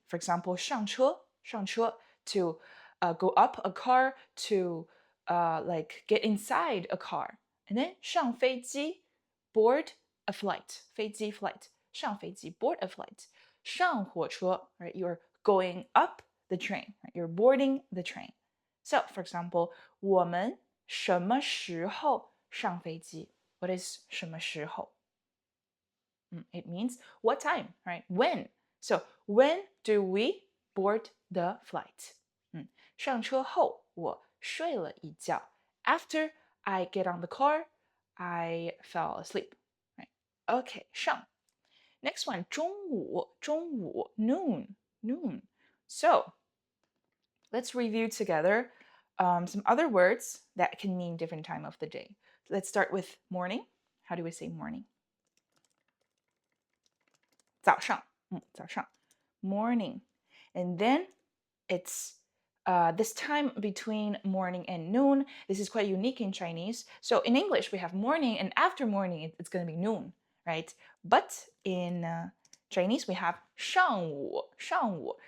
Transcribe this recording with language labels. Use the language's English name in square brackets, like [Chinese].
[English] For example, 上车, 上车, to go up a car, to like get inside a car. And then 上飞机, board a flight, 飞机 flight, 上飞机 board a flight. 上火车, right? You're going up the train, right? You're boarding the train. So, for example, [Chinese] 我们什么时候上飞机? [English] What is 什么时候? It means what time, right? When. So, when do we board the flight? [Chinese] 上车后我睡了一觉. [English] After I get on the car, I fell asleep. Right? Okay, 上. Next one, 中午, noon. So, let's review together some other words that can mean different time of the day. Let's start with morning. How do we say morning? [Chinese] 早上, 早上, morning. [English] And then it's this time between morning and noon. This is quite unique in Chinese. So in English, we have morning, and after morning, it's going to be noon, right? But in Chinese, we have 上午.